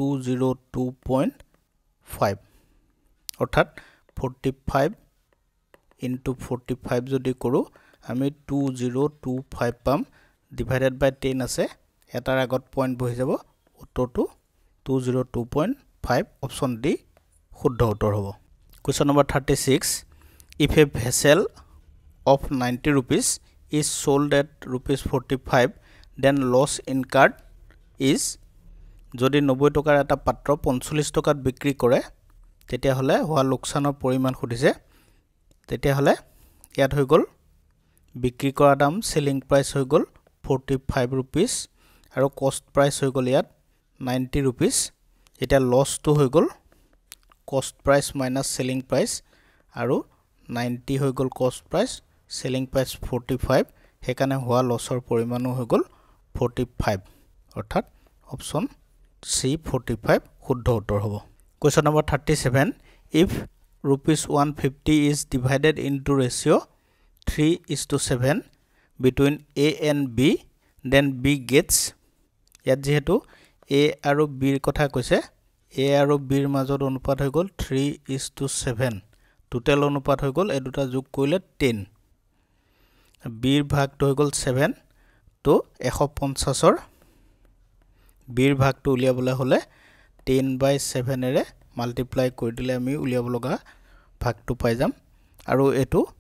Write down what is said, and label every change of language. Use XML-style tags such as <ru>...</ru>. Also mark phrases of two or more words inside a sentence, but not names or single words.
<as>202.5 অৰ্থাৎ 45 into 45 যদি কৰো আমি 2025 পাম</as> <en>divided by</en> <as>10 আছে এটাৰ আগত পইণ্ট বহি যাব উত্তৰটো 202.5</as> <en>option D</en> <as>শুদ্ধ উত্তৰ হ'ব</as> <en>question number</en> <as>36</as> <en>if a vessel of 90 rupees is sold at rupees 45 then loss incurred is</en> <as>যদি 90 টকাৰ এটা পাত্ৰ 45 টকাত বিক্ৰী কৰে তেতিয়া হলে হোৱা লোকসানৰ পৰিমাণ সুধিছে তেতিয়া হলে ইয়াত হৈ গল বিক্ৰী কৰা দাম</as> <en>selling price</en> <as>হৈ গল 45 rupees আৰু</as> <en>cost price</en> <as>হৈ গল ইয়াত 90 rupees এটা লস তো হৈ গল</as> <en>cost price minus selling price</en> <as>আৰু 90 হৈ গল</as> <en>cost price selling price</en> <as>45 হেকানে হোৱা লসৰ পৰিমাণো হৈ গল 45 অৰ্থাৎ</as> <en>option C 45</en> <as>শুদ্ধ উত্তৰ হ'ব</as> <en>question number 37 if ₹150 is divided into ratio 3:7 between A and B, then B gets,</en> <as>ইয়াত যেহেতু A আৰু B ৰ কথা কৈছে, A আৰু B ৰ মাজত অনুপাত হৈ গ'ল 3:7, টোটেল অনুপাত হৈ গ'ল এই দুটা যোগ কৰিলে 10, B ৰ ভাগটো হৈ গ'ল 7, তো 150ৰ B ৰ ভাগটো উলিয়াবলৈ হ'লে 10/7 এৰে মাল্টিপ্লাই কৰি দিলে আমি উলিয়াব লগা ভাগটো পাই যাম, আৰু এটো</as>